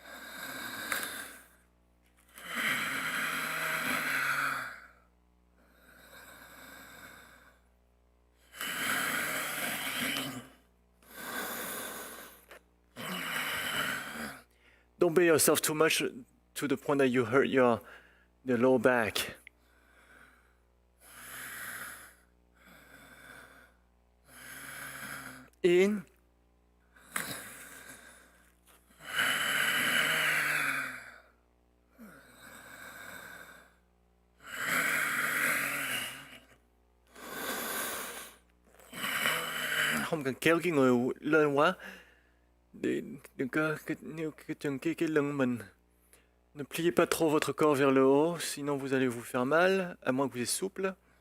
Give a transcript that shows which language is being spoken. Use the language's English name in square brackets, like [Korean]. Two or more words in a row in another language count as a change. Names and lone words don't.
[English] Don't beat yourself too much to the point that you hurt the lower back. In. [Vietnamese] Không cần kéo cái người lên quá. Đừng có cái lưng mình. [French] Ne pliez pas trop votre corps vers le haut, sinon vous allez vous faire mal, à moins que vous êtes souple.